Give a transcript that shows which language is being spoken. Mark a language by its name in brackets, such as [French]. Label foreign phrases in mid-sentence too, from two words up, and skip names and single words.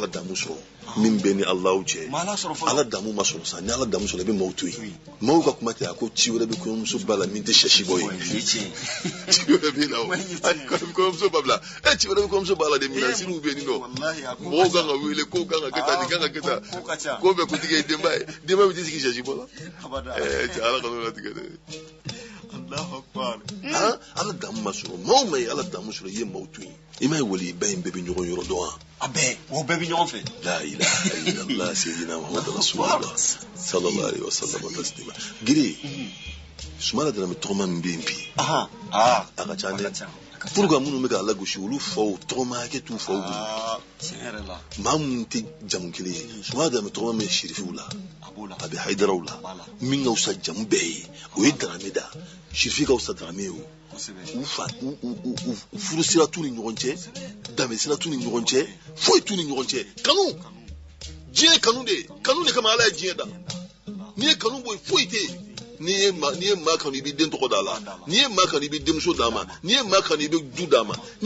[Bambara] damu sɔrɔ min bɛ ni alaw cɛ ala damu ma sɔrɔ sa ni ala damu sɔrɔ i bɛ maaw to yen maaw ka kuma tɛ a ko ci wɛrɛ bɛ kɔɲɔmuso ba la min tɛ sɛsi bɔ ye ci wɛrɛ bɛ na o kɔɲɔmuso ba bila ci wɛrɛ bɛ kɔɲɔmuso ba la de minɛnsiriw bɛ yen nɔ mɔgɔw kan ka wele kow kan ka kɛ tan nin kan ka kɛ tan ko bɛɛ kuntigi ye denba ye denba bɛ t'i sigi sɛsi bɔ la cɛ ala ka n'o latigɛ dɛ ala damu ma sɔrɔ maaw ma ye ala damu sɔrɔ i ye maaw to yen i ma ye wali ba in bɛɛ bɛ ɲɔgɔn yɔrɔ dɔn wa a bɛɛ o bɛɛ bɛ ɲɔgɔn fɛ [Arabic] لا إله إلا الله سيدنا محمد رسول الله صلى الله عليه وسلم تسليما [Bambara] giri sumala dana tɔgɔma min bɛ yen bi a ka ca dɛ [French] pour que [Bambara] minnu bɛ ka lagosi olu faw tɔgɔma hakɛ t'u faw bolo tiɲɛ yɛrɛ la maa minnu tɛ jamu kelen ye sumala dana tɔgɔma min shirifiw la a bɛ haidaraw la min ka wusa jamu bɛɛ ye o ye darame da shirifi ka wusa darame ye o u furu sira t'u ni ɲɔgɔn cɛ danbe sira t'u ni ɲɔgɔn cɛ foyi t'u ni ɲɔgɔn cɛ kanu diɲɛ ye kanu de kama ala ye diɲɛ da n'i ye kanu bɔ yen foyi tɛ yen n'i ye maa kanu i bɛ den tɔgɔ d'a la n'i ye maa kanu i bɛ denmuso d'a ma n'i ye maa kanu i bɛ du d'a ma n'i ye